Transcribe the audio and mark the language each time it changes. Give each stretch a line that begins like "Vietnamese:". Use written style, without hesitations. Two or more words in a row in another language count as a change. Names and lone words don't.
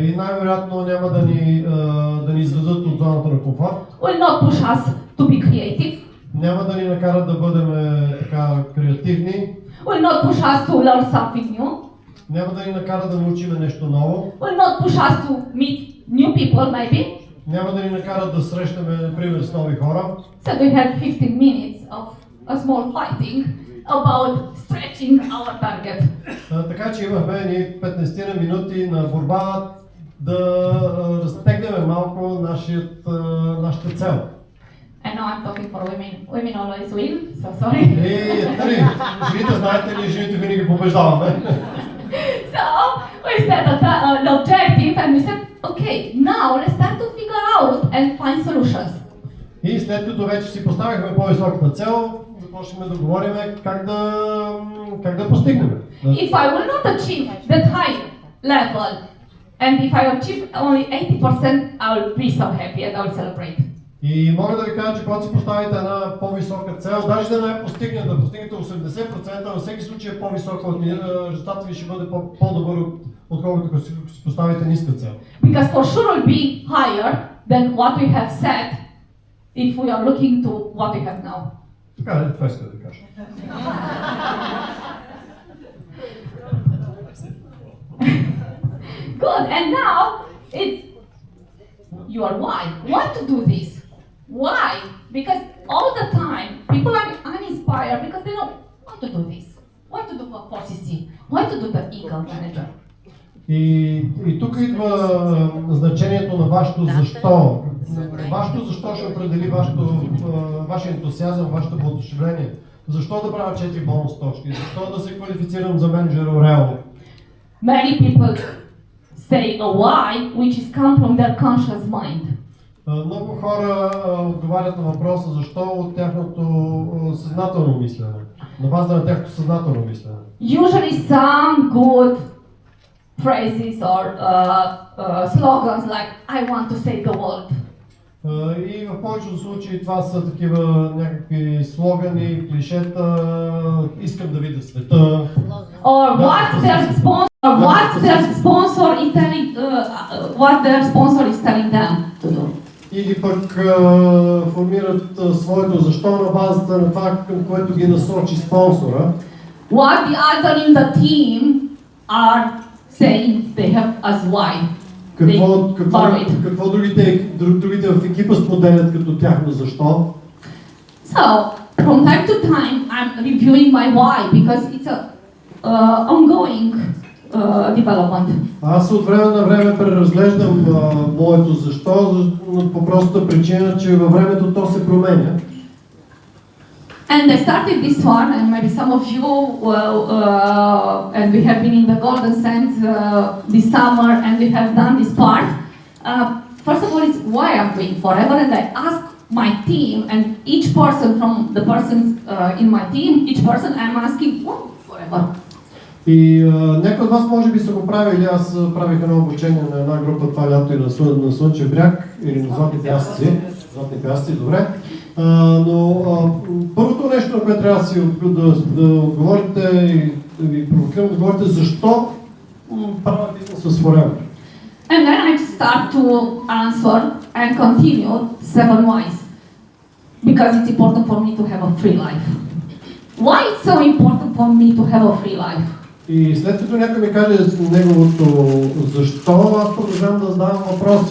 Bulgarian: И най-вероятно няма да ни изведат от зоната на комфорт.
English: Will not push us to be creative.
Bulgarian: Няма да ни накарат да бъдем така креативни.
English: Will not push us to learn something new.
Bulgarian: Няма да ни накарат да научим нещо ново.
English: Will not push us to meet new people maybe.
Bulgarian: Няма да ни накарат да срещаме, например, с нови хора.
English: So we had 15 minutes of a small fighting about stretching our target.
Bulgarian: Така че имахме ни 15 минути на борба да разтегнем малко нашата цел.
English: I know I'm talking for women. Women always win, so sorry.
Bulgarian: И жените, знаете ли, жените винаги побеждаваме.
English: So we set an objective and we said, okay, now let's start to figure out and find solutions.
Bulgarian: И след като вече си поставихме по-високата цел, започнем да говорим как да постигнем.
English: If I will not achieve that high level, and if I achieve only 80%, I will be so happy and I will celebrate.
Bulgarian: И мога да ви кажа, че когато си поставите една по-висока цел, даже да не я постигнете 80%, във всеки случай е по-висока, резултатът ви ще бъде по-добър, отколкото ако си поставите ниска цел.
English: Because for sure will be higher than what we have set if we are looking to what we have now.
Bulgarian: Така ли? Това иска да кажа.
English: Good, and now it's your why. Why to do this? Why? Because all the time people are uninspired because they don't want to do this. Why to do for 4CC? Why to do the Eagle Manager?
Bulgarian: И тук идва значението на вашето защо. Вашето защо ще определи вашия ентусиазъм, вашето въодушевление. Защо да правя 4 бонус точки? Защо да се квалифицирам за менеджер Орео?
English: Many people say a why, which is come from their conscious mind.
Bulgarian: Много хора отговарят на въпроса защо от тяхното съзнателно мислене, на база на тяхното съзнателно мислене.
English: Usually some good phrases or slogans like I want to save the world.
Bulgarian: И в повечето случаи това са такива някакви слогани, клишета, искам да видя света.
English: Or what their sponsor is telling them to do.
Bulgarian: Или пък формират своето защо на базата на това, към което ги насочи спонсора.
English: What the other in the team are saying they have as why.
Bulgarian: Какво другите в екипа споделят като тяхно защо?
English: So, from time to time, I'm reviewing my why because it's a ongoing development.
Bulgarian: Аз от време на време преразглеждам моето защо, по простата причина, че във времето то се променя.
English: And I started this one, and maybe some of you, and we have been in the Golden Sands this summer, and we have done this part. First of all, it's why I'm doing forever, and I ask my team, and each person from the persons in my team, each person I'm asking, what forever?
Bulgarian: И някои от вас може би са го правили, аз правих едно обучение на една група това лято и на Слънчев бряг, или на Златни пясъци. Златни пясъци, добре. Но първото нещо, на което трябва да отговорите и да ви провокирам да отговорите, защо правя бизнес с Forever?
English: And then I start to answer and continue 7 whys. Because it's important for me to have a free life. Why it's so important for me to have a free life?
Bulgarian: И след като някой ми каже неговото защо, аз продължавам да задавам въпроси.